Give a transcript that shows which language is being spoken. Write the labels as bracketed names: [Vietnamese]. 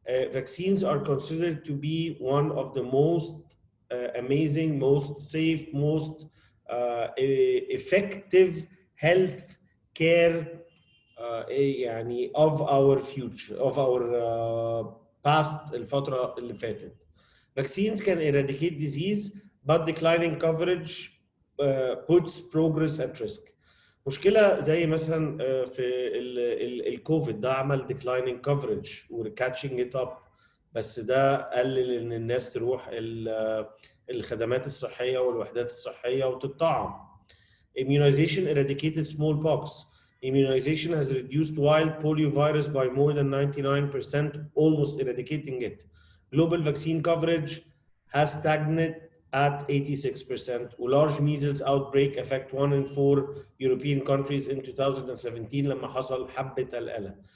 [English] Vaccines are considered to be one of the most amazing, most safe, most effective health care يعني of our future, of our past [Arabic] الفترة اللي فاتت. [English] Vaccines can eradicate disease, but declining coverage puts progress at risk. [Arabic] مشكلة زي مثلا في الكوفيد ده عمل [English] declining coverage [Arabic] و [English] catching it up، [Arabic] بس ده قلل ان الناس تروح الخدمات الصحية والوحدات الصحية وتطعم. [English] Immunization eradicated smallpox. Immunization has reduced wild poliovirus by more than 99%, almost eradicating it. Global vaccine coverage has stagnated at 86%. Large measles outbreak affect 1 in 4 European countries in 2017 [Arabic] لما حصل حبة القلق.